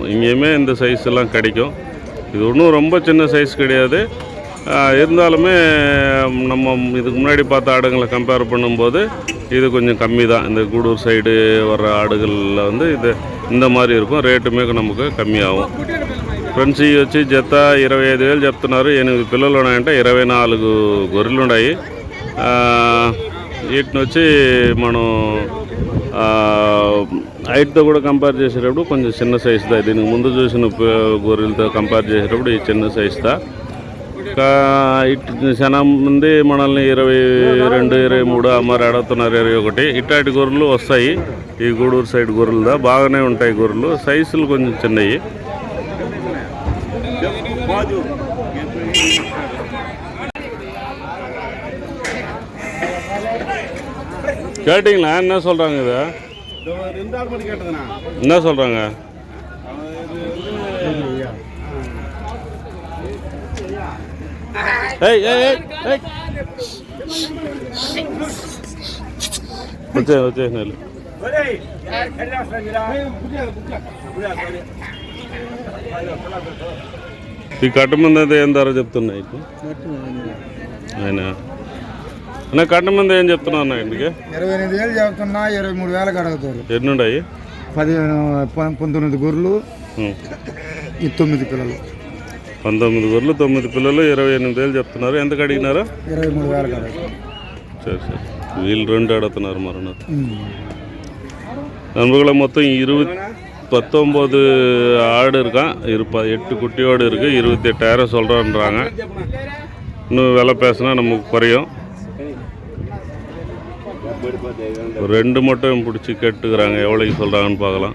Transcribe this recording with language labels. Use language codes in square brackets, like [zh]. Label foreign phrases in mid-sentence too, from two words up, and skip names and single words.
[ta] இங்கேயுமே இந்த சைஸ் எல்லாம் கிடைக்கும். இது ஒன்றும் ரொம்ப சின்ன சைஸ் கிடையாது. இருந்தாலுமே நம்ம இதுக்கு முன்னாடி பார்த்த ஆடுங்களை கம்பேர் பண்ணும்போது இது கொஞ்சம் கம்மி தான். இந்த கூடூர் சைடு வர்ற ஆடுகளில் வந்து இது இந்த மாதிரி இருக்கும். ரேட்டுமே நமக்கு கம்மியாகும். [te] ఫ్రెండ్స్ ఇవి వచ్చి జత 25,000 చెప్తున్నారు. 8 పిల్లలు ఉన్నాయంట. 24 గొర్రెలు ఉన్నాయి. వీటిని వచ్చి మనం హైట్తో కూడా కంపేర్ చేసేటప్పుడు కొంచెం చిన్న సైజుదా. దీనికి ముందు చూసిన గొర్రెలతో కంపేర్ చేసేటప్పుడు ఈ చిన్న సైజుదా. చాలా మంది మనల్ని 22, 23 అమ్మారు అడుగుతున్నారు, 21. ఇట్లాంటి గొర్రెలు వస్తాయి. ఈ గూడూరు సైడ్ గొర్రెలదా బాగానే ఉంటాయి గొర్రెలు, సైజులు కొంచెం చిన్నవి. [ta] கேட்டிங்களா? என்ன சொல்கிறாங்க இது? என்ன சொல்கிறாங்க? ஏய் ஏய் ஏய் ஏய் [te] వచ్చే వచ్చే నెల ఈ కట్ట మంది అయితే ఏం ధర చెప్తున్నాయి ఆయన? అన్న కట్ట మంది ఏం చెప్తున్నా అన్న? ఇంటికి 28,000 చెప్తున్నా, 23,000 అడుగుతారు. ఎన్నుండాయి? 19 గొర్రెలు, 9 పిల్లలు. 19 గొర్రెలు, 9 పిల్లలు, 28,000 చెప్తున్నారు. ఎంతకు అడిగినారు? 23,000 అడుగుతారు. [ta] சரி சரி. வீல் 2 அடத்தினார் மரணம். நண்பர்களை மொத்தம் 19 ஆடு இருக்கான். 8 குட்டியோடு இருக்குது. 28,000 சொல்கிறான்றாங்க. இன்னும் விலை பேசினா நமக்கு குறையும். 2 மட்டும் பிடிச்சி கேட்டுக்கிறாங்க, எவ்வளோக்கு சொல்கிறாங்கன்னு பார்க்கலாம்.